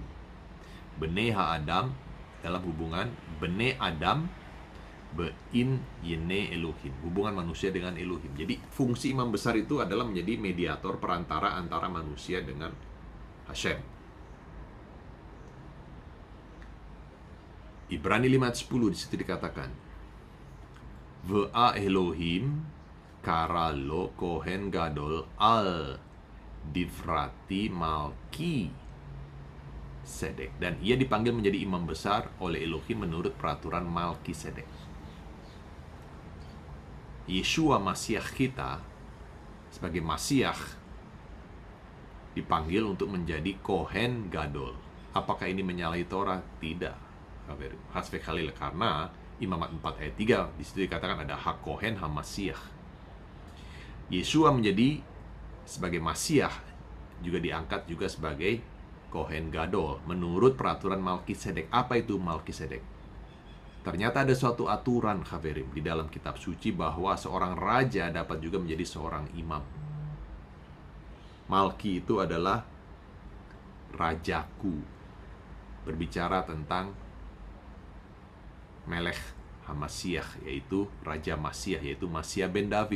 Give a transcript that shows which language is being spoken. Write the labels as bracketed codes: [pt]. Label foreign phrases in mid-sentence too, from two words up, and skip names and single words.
[he] בני האדם [id] dalam hubungan [he] בני אדם בין יני אלוהים, [id] hubungan manusia dengan Elohim. Jadi fungsi imam besar itu adalah menjadi mediator, perantara antara manusia dengan Hashem. Ibrani 5:10 di situ dikatakan, [he] ואלוהים קרא לו כהן גדול על דברתי מלכי צדק, [id] dan ia dipanggil menjadi imam besar oleh Elohim menurut peraturan Malki Sedek. Yeshua Masiah kita sebagai Masiah dipanggil untuk menjadi [he] כהן גדול. [id] Apakah ini menyalahi Torah? Tidak. [he] חס וחלילה, [id] karena Imamat 4 ayat 3 di situ dikatakan ada hak [he] כהן המשיח. [id] Yeshua menjadi sebagai Masiah juga diangkat juga sebagai [he] כהן גדול [id] menurut peraturan Malkisedek. Apa itu Malkisedek? Ternyata ada suatu aturan Khaverim di dalam kitab suci bahwa seorang raja dapat juga menjadi seorang imam. Malki itu adalah rajaku, berbicara tentang [he] מלך המשיח, [id] yaitu Raja Masiah, yaitu [he] משיח בן דוד.